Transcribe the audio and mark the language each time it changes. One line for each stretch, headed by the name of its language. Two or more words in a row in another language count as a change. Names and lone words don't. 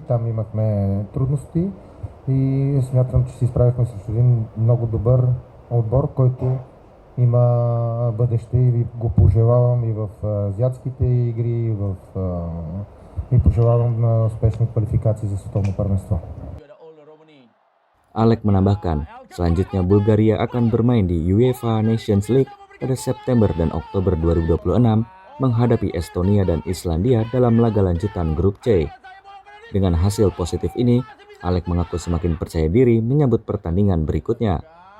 Bulgarian: Там имахме трудности и смятам, че се изправихме срещу един много добър отбор, който има бъдеще и ви го пожелавам и в азиатските игри, и пожелавам на успешни квалификации за световно първенство.
Indonesian: Alek menambahkan, selanjutnya Bulgaria akan bermain di UEFA Nations League pada September dan Oktober 2026 menghadapi Estonia dan Islandia dalam laga lanjutan grup C. Dengan hasil positif ini, Alek mengaku semakin percaya diri menyambut pertandingan berikutnya.